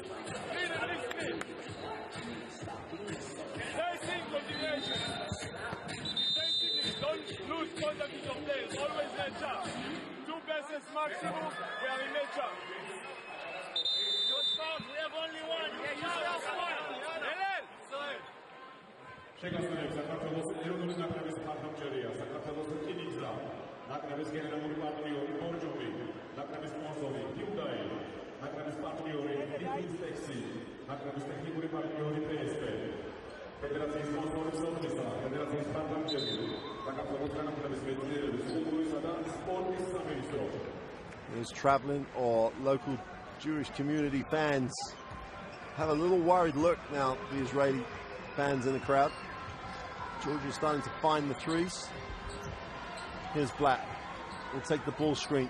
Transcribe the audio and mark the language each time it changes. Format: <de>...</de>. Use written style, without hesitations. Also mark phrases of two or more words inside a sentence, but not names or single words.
<en>Clean and listen. Same continuation. Same don't lose contact with your players. Always match up. 2 passes maximum. We are in match up. We have only one.</en> <ka>შეგასრულებს საქართველოს ეროვნული ნაკრების მხარდამჭერია, საქართველოს რკინიგზა, ნაკრების გენერალური პარტნიორი ბორჯომი, ნაკრების სპონსორი Hyundai, ნაკრების პარტნიორი Diftex, ნაკრების ტექნიკური პარტნიორი PSP, ფედერაციის სპონსორი სოხლისა, ფედერაციის მხარდამჭერი, საქართველოს განათლების მეცნიერების კულტურისა და სპორტის სამინისტრო.</ka> <en>Those traveling or local Jewish community fans have a little worried look now, the Israeli fans in the crowd. Georgia's starting to find the threes. Here's Black. Will take the ball screen.</en>